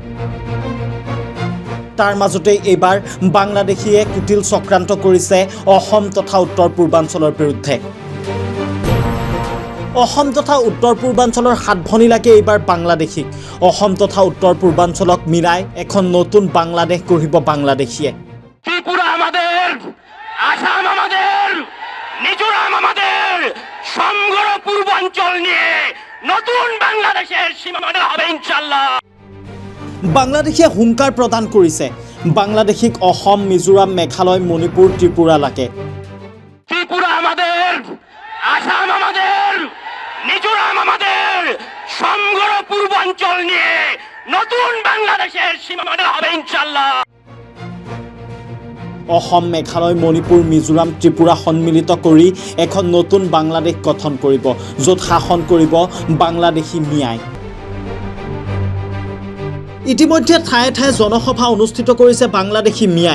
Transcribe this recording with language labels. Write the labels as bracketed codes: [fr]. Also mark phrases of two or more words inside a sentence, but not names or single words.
[as] তাৰ মাজতেই এইবাৰ বাংলাদেশীয়ে কুটিল চক্ৰান্ত কৰিছে অসম তথা উত্তৰ পূৰ্বাঞ্চলৰ বিৰুদ্ধে। অসম তথা উত্তৰ পূৰ্বাঞ্চলৰ সাত ভনী লাগে এইবাৰ বাংলাদেশীক। অসম তথা উত্তৰ পূৰ্বাঞ্চলক মিলাই এখন নতুন বাংলাদেশ গঢ়িব বাংলাদেশীয়ে। [bn] ত্রিপুরা আমাদের, আসাম আমাদের, মিজোরাম আমাদের, সমগ্র পূর্বাঞ্চল নিয়ে নতুন বাংলাদেশের সীমানা হবে ইনশাআল্লাহ। [as] বাংলাদেশীয়ে হুংকাৰ প্ৰদান কৰিছে। বাংলাদেশীক অসম, মিজোৰাম, মেঘালয়, মণিপুৰ, ত্ৰিপুৰা লাগে। [bn] ত্রিপুরা আমাদের, আসাম আমাদের, মিজোরাম আমাদের, সমগ্র পূর্বাঞ্চল নিয়ে নতুন বাংলাদেশের সীমানা হবে ইনশাআল্লাহ। [as] অসম, মেঘালয়, মণিপুৰ, মিজোৰাম, ত্ৰিপুৰা সন্মিলিত কৰি এখন নতুন বাংলাদেশ গঠন কৰিব, য'ত শাসন কৰিব বাংলাদেশী মিয়াই। ইতিমধ্যে ঠায়ে ঠায়ে জনসভা অনুষ্ঠিত কৰিছে বাংলাদেশী মিয়াই।